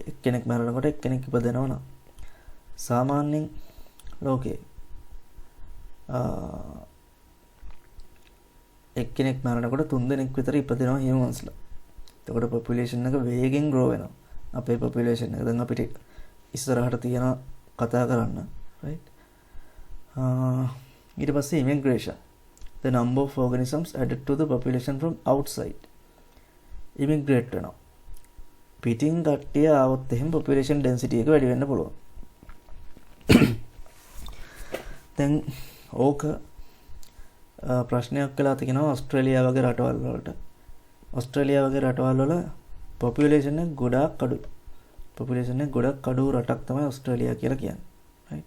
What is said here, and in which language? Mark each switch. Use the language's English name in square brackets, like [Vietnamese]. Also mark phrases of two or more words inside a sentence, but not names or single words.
[Sinhala] එක්කෙනෙක් මැරෙනකොට එක්කෙනෙක් ඉපදෙනවා නම් සාමාන්‍යයෙන් ලෝකේ එක්කෙනෙක් මැරෙනකොට 3 දෙනෙක් විතර ඉපදෙනවා හියුමන්ස්ලා. එතකොට පොපියුලේෂන් එක වේගෙන් ග්‍රෝ වෙනවා. අපේ පොපියුලේෂන් එක දැන් අපිට ඉස්සරහට තියෙන කතා කරන්න right. [English] ඊට පස්සේ immigration, the number of organisms added to the population from outside. [Sinhala] immigrate වෙනවා. පිටින් කට්ටිය ආවොත් එහෙම [English] population density [Sinhala] එක වැඩි වෙන්න පුළුවන්. දැන් ඕක ප්‍රශ්නයක් වෙලා තියෙනවා ඕස්ට්‍රේලියාව වගේ රටවල් වලට. ඕස්ට්‍රේලියාව වගේ රටවල් වල population එක ගොඩාක් අඩුයි. population එක ගොඩක් අඩු රටක් තමයි ඕස්ට්‍රේලියා කියලා කියන්නේ. right.